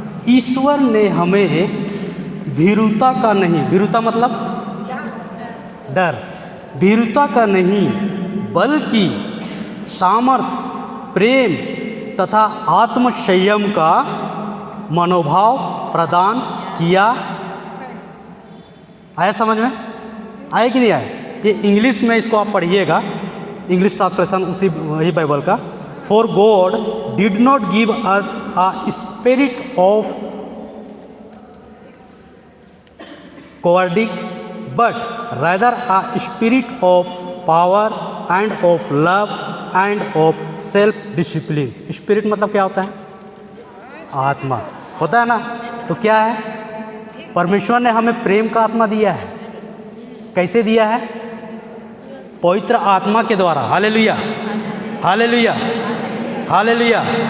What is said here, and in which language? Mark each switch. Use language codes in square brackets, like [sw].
[hi] ईश्वर ने हमें भीरुता का नहीं, भीरुता मतलब डर, भीरुता का नहीं बल्कि सामर्थ, प्रेम तथा आत्मसंयम का मनोभाव प्रदान किया। आया समझ में? आया कि नहीं आया? ये इंग्लिश में इसको आप पढ़िएगा, इंग्लिश ट्रांसलेशन उसी वही बाइबल का। [en] For God did not give us a spirit of cowardice, but rather a spirit of power and of love and of self-discipline. [hi] Spirit मतलब क्या होता है? आत्मा होता है ना। तो क्या है? परमेश्वर ने हमें प्रेम का आत्मा दिया है। कैसे दिया है? पवित्र आत्मा के द्वारा। Hallelujah, hallelujah, hallelujah.